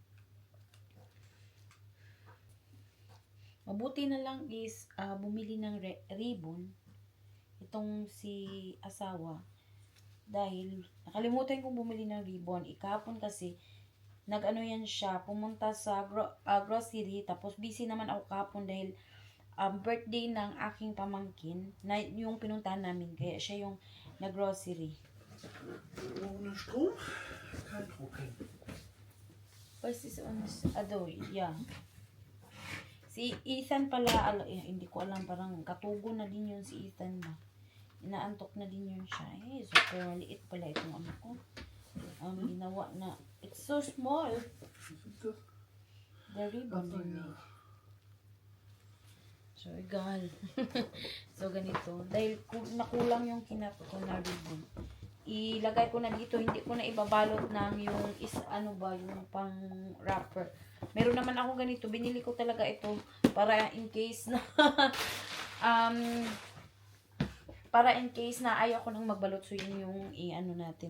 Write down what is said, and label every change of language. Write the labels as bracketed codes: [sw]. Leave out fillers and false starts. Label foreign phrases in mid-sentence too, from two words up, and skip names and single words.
[tl] Mabuti na lang is bumili ng ribbon itong si asawa dahil nakalimutan kong bumili ng ribbon. Ikapon kasi nag-ano yan siya, pumunta sa grocery, tapos busy naman ako kapon dahil birthday ng aking pamangkin na yung pinuntahan namin, kaya siya yung nag-grocery. [de] Ohne Strom? Kein Drucken. Was ist uns? Yeah. [tl] Si Ethan pala, hindi ko alam, parang katugo na din yun si Ethan ba. Inaantok na din yun siya. Super maliit pala itong ano ko. Ginawa na, [en] it's so small. The ribbon [tl] yun. So, egal. So, ganito. Dahil nakulang yung kinap ko na ribbon. Ilagay ko na dito, hindi ko na ibabalot ng yung yung pang wrapper. Meron naman ako ganito, binili ko talaga ito para [en] in case [tl] na ayaw ko nang magbalot, so yun yung natin.